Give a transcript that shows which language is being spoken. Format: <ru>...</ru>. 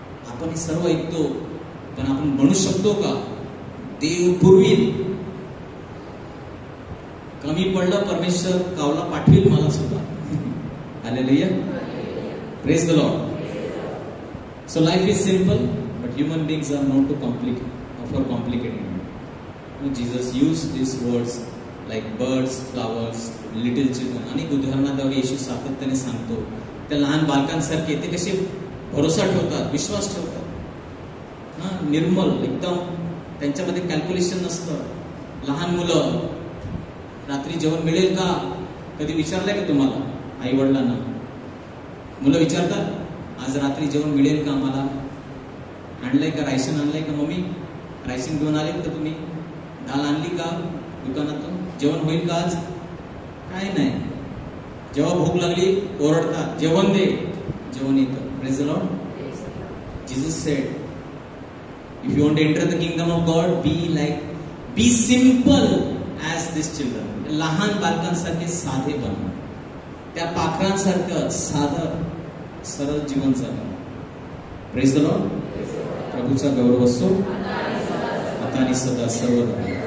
<mr>आपण हे सर्व ऐकतो, पण आपण म्हणू शकतो का देव पुरवील? कमी पडलं, परमेश्वर कावला पाठवील मला सुद्धा. Hallelujah.</mr> <en>Praise the Lord. So life is simple, but human beings are not too complicated. Jesus used these words like birds, flowers, little children.</en> <mr>अनेक उदाहरणाद्वारे येशू सातत्याने सांगतो. त्या लहान बालकांसारखे ते कसे भरोसा ठेवतात, विश्वास ठेवतात, निर्मल एकदम, त्यांच्यामध्ये कॅल्क्युलेशन नसतं. लहान मुलं, रात्री जेवण मिळेल का? कधी विचारलंय का तुम्हाला आई वडिलांना? मुलं विचारतात, आज रात्री जेवण मिळेल का मला? आणलंय का? रायशन आणलंय का? मम्मी रायशन घेऊन आले का तुम्ही? डाळ आणली का दुकानातून? जेवण होईल का आज? काय नाही. जेव्हा भूक लागली ओरडतात, जेवण दे. जेवण येतं.</mr> <en>Praise the Lord. Jesus said, if you want to enter the kingdom of God, be simple as these children.</en> <mr>लहान बालकांसारखे साधे बना. त्या पाखरांसारखं साधं सरळ जीवन जगा.</mr> <en>Praise the Lord.</en> <mr>प्रभूचा गौरव असो आता आणि सदा सर्वदा.</mr>